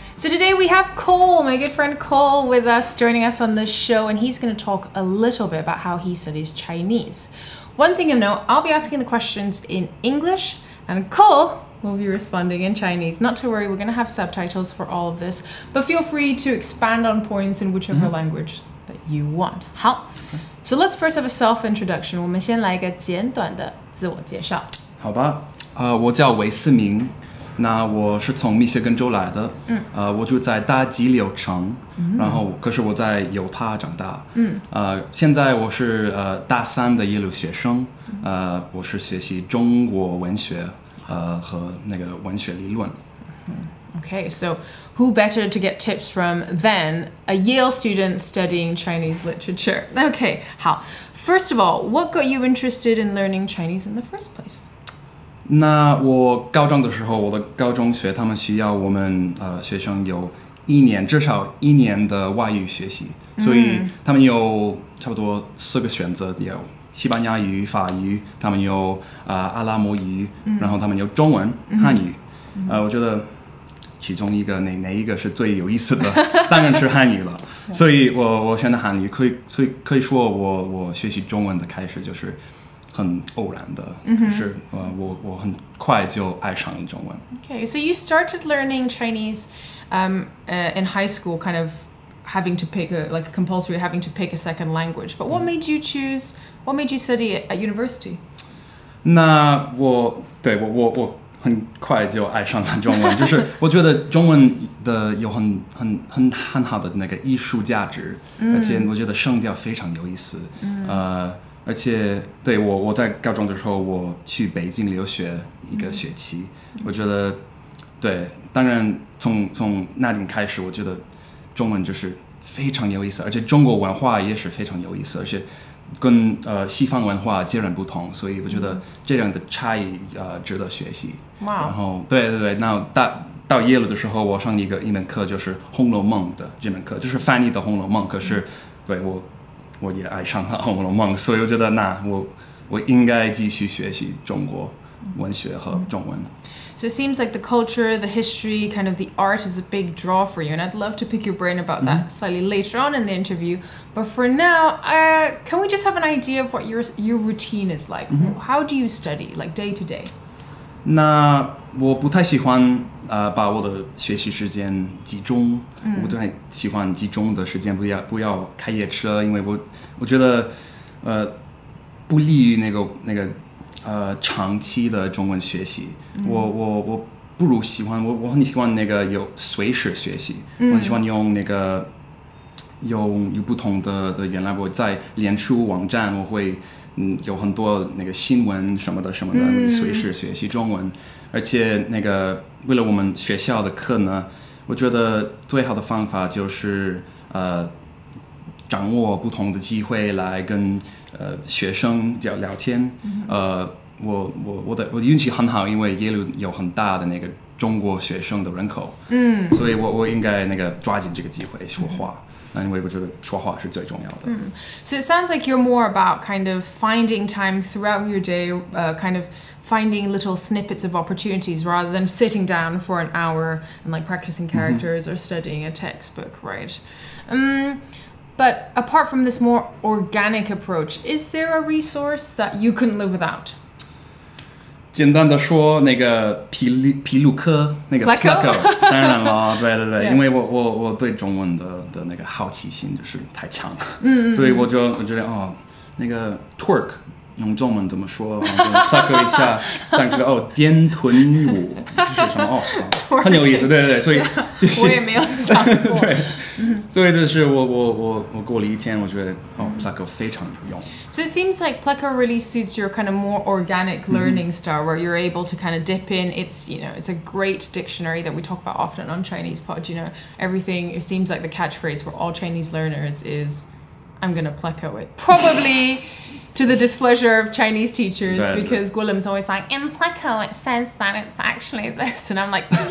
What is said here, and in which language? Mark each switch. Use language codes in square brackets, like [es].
[en] So today we have Cole, my good friend Cole, with us, joining us on this show, and he's going to talk a little bit about how he studies Chinese. One thing of note, I'll be asking the questions in English and Cole will be responding in Chinese. Not to worry, we're going to have subtitles for all of this, but feel free to expand on points in whichever language that you want. 好 So let's first have a self-introduction. [zh] 我们先来一个简短的自我介绍。好吧，我叫韦思明，那我是从密歇根州来的，我住在大吉柳城，然后可是我在犹他长大，现在我是大三的耶鲁学生，我是学习中国文学。和那个文学理论。 [en] Okay, so who better to get tips from than a Yale student studying Chinese literature? Okay, 好 First of all, what got you interested in learning Chinese in the first place? [zh] 那我高中的时候，我的高中学他们需要我们学生有至少一年的外语学习，所以他们有差不多4个选择，有西班牙语、法语，他们有阿拉伯语，然后他们有中文、汉语。我觉得其中一个哪一个是最有意思的，当然是汉语了。所以我选的汉语，可以说我学习中文的开始就是很偶然的，可是我很快就爱上了中文。 [en] Okay, so you started learning Chinese in high school, kind of having to pick compulsory having to pick a second language. But what made you study it at university? [zh] 那我很快就爱上了中文，就是我觉得中文的有很好的那个艺术价值，而且我觉得声调非常有意思，而且对我在高中的时候我去北京留学一个学期，我觉得对，当然从那点开始，我觉得中文就是非常有意思，而且中国文化也是非常有意思，而且跟西方文化截然不同，所以我觉得这样的差异值得学习。然后对，那到耶鲁的时候，我上一门课就是《红楼梦》的这门课，就是翻译的《红楼梦》，可是对我也爱上了《红楼梦》，所以我觉得我应该继续学习中国文学和中文。 [en] So it seems like the culture, the history, kind of the art is a big draw for you. And I'd love to pick your brain about that slightly later on in the interview. But for now, can we just have an idea of what your routine is like? How do you study, like day to day? [zh] 那我不太喜欢把我的学习时间集中，我不太喜欢集中的时间，不要开夜车，因为我觉得不利于那个长期的中文学习，我不如喜欢我很喜欢那个有随时学习，我很喜欢用那个有不同的原来我在脸书网站我会有很多那个新闻什么的随时学习中文，而且那个为了我们学校的课呢，我觉得最好的方法就是掌握不同的机会来跟学生聊天。我的运气很好，因为耶鲁有很大的那个中国学生的人口，所以我应该那个抓紧这个机会说话。因为我觉得说话是最重要的。 [en] So it sounds like you're more about kind of finding time throughout your day, kind of finding little snippets of opportunities rather than sitting down for an hour and like practicing characters or studying a textbook, right? But apart from this more organic approach, is there a resource that you couldn't live without? [zh] 简单的说，那个皮鲁克那个 Pleco 当然了，对，因为我对中文的那个好奇心就是太强了，所以我觉得那个 twerk 用中文怎么说？Pleco 一下，但是颠臀舞就是什么很有意思，对，所以我也没有想过，对，所以这是我过了一天，我觉得Pleco 非常有用。 [en] So it seems like Pleco really suits your kind of more organic learning style, where you're able to kind of dip in. It's a great dictionary that we talk about often on Chinese Pod. Everything. It seems like the catchphrase for all Chinese learners is, "I'm gonna Pleco it." Probably to the displeasure of Chinese teachers, because Guillem's always like, in Pleco it says that it's actually this, and I'm like,